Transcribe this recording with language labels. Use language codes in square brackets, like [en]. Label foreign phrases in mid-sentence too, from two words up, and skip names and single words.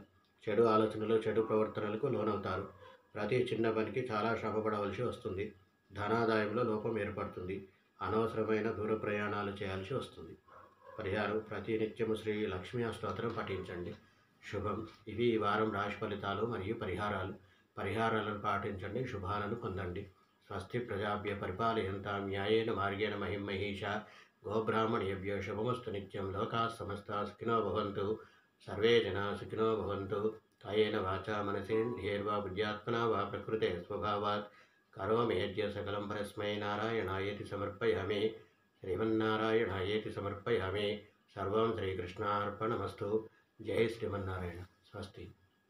[te] చెడు ఆలోచనలు, చెడు ప్రవర్తనలకు లోనవుతారు. ప్రతి చిన్న పనికి చాలా శ్రమపడవలసి వస్తుంది. ధనాదాయంలో లోపం ఏర్పడుతుంది. అనవసరమైన దూర ప్రయాణాలు చేయాల్సి వస్తుంది. పరిహారం: ప్రతి నిత్యము శ్రీ లక్ష్మీ అష్టోత్తరం పఠించండి. శుభం. ఇవి ఈ వారం రాశి ఫలితాలు మరియు పరిహారాలను పాటించండి. శుభాలను పొందండి. [sa] స్వస్తి ప్రజాభ్య పరిపాలయంతాం న్యాయేన మార్గేణ మహిం మహీషా. గోబ్రాహ్మణేభ్యో శుభమస్తు నిత్యం. లోకాః సమస్తాః సుఖినో భవంతు. సర్వే జనాః సుఖినో భవంతు. కాయేన వాచా మనసేంద్రియైర్వా బుద్ధ్యాత్మనా వా ప్రకృతే స్వభావాత్ కరోమి యద్య సకలం పరస్మై నారాయణాయేతి సమర్పయామి. శ్రీమన్నారాయణాయేతి సమర్పయామి. సర్వం శ్రీకృష్ణార్పణమస్తు. [te] జై శ్రీమన్నారాయణ. స్వస్తి.